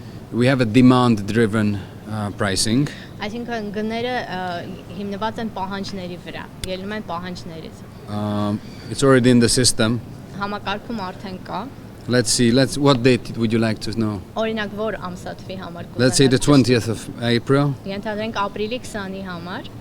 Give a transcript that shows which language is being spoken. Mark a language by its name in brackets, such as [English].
[English] We have a demand-driven pricing. I think [Armenian] գները հիմնված են պահանջների վրա, ելնում են պահանջներից։ [English] It's already in the system. [Armenian] Համակարգում արդեն կա։ [English] Let's see. What date would you like to know? [Armenian] Օրինակ որ ամսաթվի համար։ [English] Let's say the 20th of April. [Armenian] Ենթադրենք ապրիլի 20-ի համար։